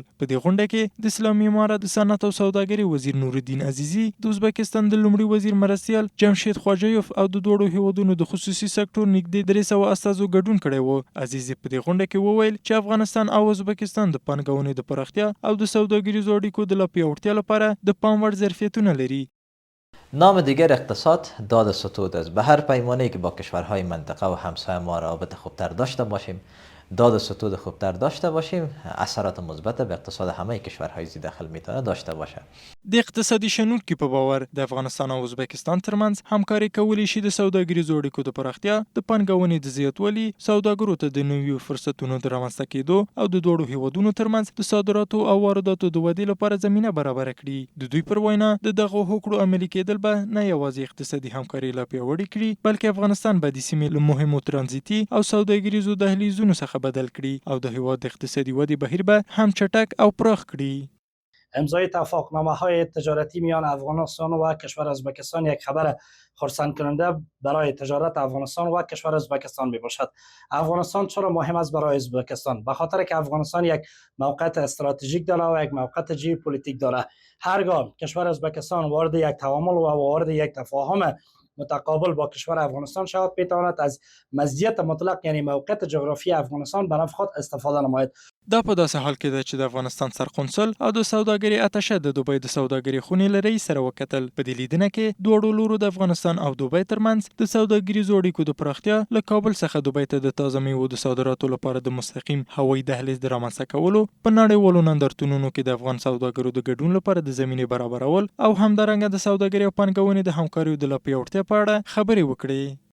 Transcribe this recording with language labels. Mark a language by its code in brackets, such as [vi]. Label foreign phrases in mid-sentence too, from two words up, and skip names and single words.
[ps] په دې غونډه کې د اسلامي امارات د صنعت او سوداګرۍ وزیر نورالدین عزیزي، د ازبکستان د لومړي وزیر مرستیال جمشید خواجیوف او د دواړو هیوادونو د خصوصي سکتور نږدې 300 استازو ګډون کړی و. عزیزي په دې غونډه کې وویل چې افغانستان او ازبکستان د پانګونې د پراختیا او د سوداګریزو اړیکو د لا پیاوړتیا لپاره د پام وړ ظرفیتونه لري. [fa] نام دیگر اقتصاد داد ستود است. به هر پیمانه‌ای که با کشورهای منطقه و همسایه ما رابطه خوبتر داشته باشیم، داد ستود خوبتر داشته باشیم، اثرات مثبت به اقتصاد همه کشورهای زیر داخل میتونه داشته باشه. [ps] د اقتصادي شنونکو په باور د افغانستان او ازبکستان ترمنځ همکاري کولی شي د سوداګریزو اړیکو د پراختیا، د پانګونې د زیاتوالي، سوداګرو ته د نویو فرصتونو د رامنځته کېدو او د دوړو هیوادونو ترمنځ د صادراتو او وارداتو د ودې لپاره زمینه برابر کړي. د دوی پر وینا د دغه هوکړو عملي کېدل به نه یوازې اقتصادي همکاري لا پیاوړې کړي، بلکې افغانستان به د سیمې له مهمو ترانزیتي او سوداګریزو دهلیزونو څخه بدل کړي او د هیواد اقتصادي ودې بهیر به هم چټک او پراخ کړي. [fa] امضای توافقنامه‌های تجارتی میان افغانستان و کشور ازبکستان یک خبر خرسند کننده برای تجارت افغانستان و کشور ازبکستان میباشد. افغانستان چرا مهم است برای ازبکستان؟ به خاطر که افغانستان یک موقعیت استراتژیک داره و یک موقعیت ژئوپلیتیک داره. هرگاه کشور ازبکستان وارد یک تعامل و وارد یک تفاهم متقابل با کشور افغانستان شود، میتواند از مزیت مطلق یعنی موقعیت جغرافی افغانستان به نفع خود استفاده نماید. [ps] دا په داسې حال کې ده چې د افغانستان سرقونسل او د سوداګرۍ اتشه د دوبۍ د سوداګرۍ خونې له رئیس سره وکتل. په دې لیدنه کې دواړو لورو د افغانستان او دوبۍ ترمنځ د سوداګریزو اړیکو د پراختیا، له کابل څخه دوبۍ ته د تازه میوو د صادراتو لپاره د مستقیم هوایي دهلیز د رامنځته کولو، په نړیوالو نندارتونونو کې د افغان سوداګرو د ګډون لپاره د زمینې برابرول او همدارنګه د سوداګرۍ او پانګونې د همکاریو د لا پیاوړتیا په اړه خبرې وکړې.